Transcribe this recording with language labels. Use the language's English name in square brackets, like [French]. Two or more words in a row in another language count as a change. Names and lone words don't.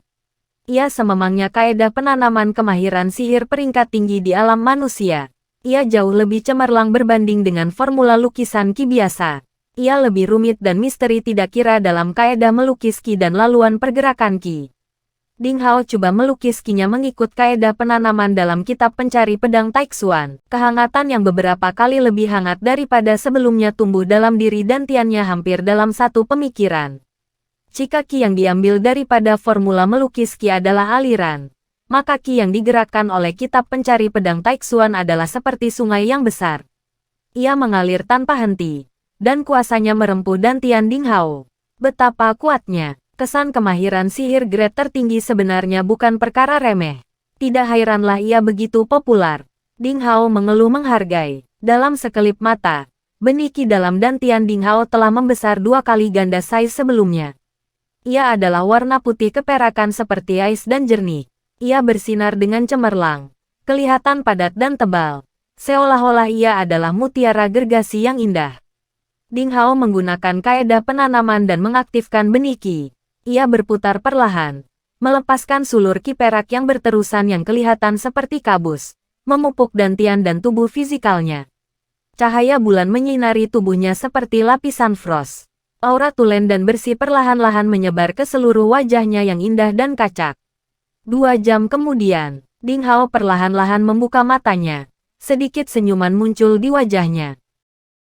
[Malay] Ia sememangnya kaedah penanaman kemahiran sihir peringkat tinggi di alam manusia. Ia jauh lebih cemerlang berbanding dengan formula lukisan Ki biasa. Ia lebih rumit dan misteri tidak kira dalam kaedah melukis Ki dan laluan pergerakan Ki. Ding Hao coba melukis Ki-nya mengikut kaedah penanaman dalam Kitab Pencari Pedang Taixuan. Kehangatan yang beberapa kali lebih hangat daripada sebelumnya tumbuh dalam diri dan tiannya hampir dalam satu pemikiran. Jika Ki yang diambil daripada formula melukis Ki adalah aliran, maka Ki yang digerakkan oleh Kitab Pencari Pedang Taixuan adalah seperti sungai yang besar. Ia mengalir tanpa henti, dan kuasanya merempuh dantian Ding Hao. Betapa kuatnya! Kesan kemahiran sihir grade tertinggi sebenarnya bukan perkara remeh. Tidak heranlah ia begitu populer. Ding Hao mengeluh menghargai. Dalam sekelip mata, benih Ki dalam dantian Ding Hao telah membesar 2 kali ganda size sebelumnya. Ia adalah warna putih keperakan seperti ais dan jernih. Ia bersinar dengan cemerlang, kelihatan padat dan tebal, seolah-olah ia adalah mutiara gergasi yang indah. Ding Hao menggunakan kaedah penanaman dan mengaktifkan benih Ki. Ia berputar perlahan, melepaskan sulur Ki perak yang berterusan yang kelihatan seperti kabus, memupuk dantian dan tubuh fisikalnya. Cahaya bulan menyinari tubuhnya seperti lapisan frost. Aura tulen dan bersih perlahan-lahan menyebar ke seluruh wajahnya yang indah dan kacak. 2 jam kemudian, Ding Hao perlahan-lahan membuka matanya. Sedikit senyuman muncul di wajahnya.